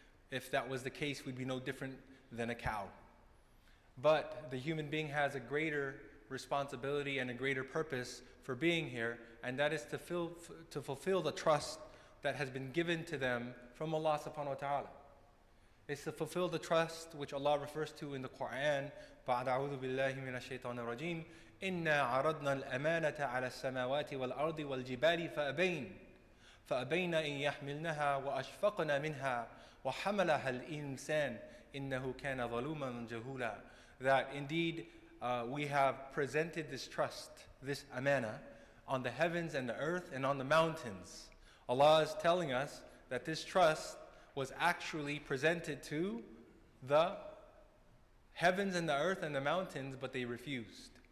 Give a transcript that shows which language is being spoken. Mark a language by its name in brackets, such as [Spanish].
[English] If that was the case, we'd be no different than a cow. But the human being has a greater responsibility and a greater purpose for being here, and that is to fulfill the trust that has been given to them from Allah subhanahu wa ta'ala. It's to fulfill the trust which Allah refers to in the Quran. [Arabic] بعد أعوذ بالله من الشيطان الرجيم إنا عرضنا الأمانة على السماوات والأرض والجبال فأبين أن يحملنها وأشفقن منها وحملها الإنسان إنه كان ظلوما جهولا. [English] That indeed we have presented this trust, this amana, on the heavens and the earth and on the mountains. Allah is telling us that this trust was actually presented to the heavens and the earth and the mountains, but they refused.